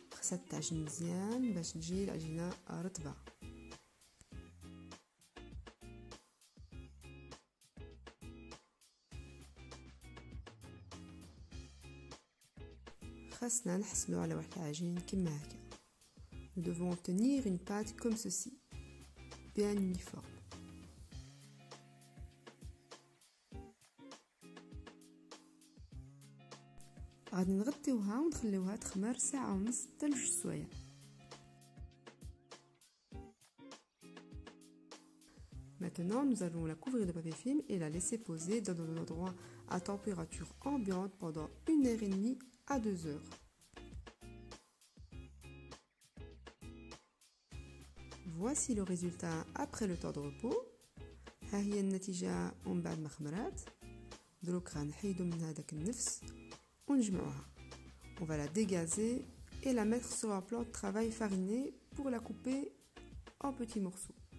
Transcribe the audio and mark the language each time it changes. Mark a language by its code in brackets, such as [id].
[ar] خاصها تعجن مزيان باش تجي العجينة رطبة. خاصنا نحصلو على واحد العجين كما هكا. [fr] Nous devons obtenir une pâte comme ceci, bien uniforme. [ar] غادي نغطيوها ونخليوها تخمر ساعة ونص حتى لجوج سوايع. [fr] Maintenant, nous allons la couvrir de papier film et la laisser poser dans un endroit à température ambiante pendant 1h30 à 2 heures. Voici le résultat après le temps de repos. [ar] ها هي النتيجة من بعد ما خمرات. دروك غنحيدو منها داك النفس ونجمعوها. [fr] On va la dégazer et la mettre sur un plan de travail fariné pour la couper en petits morceaux.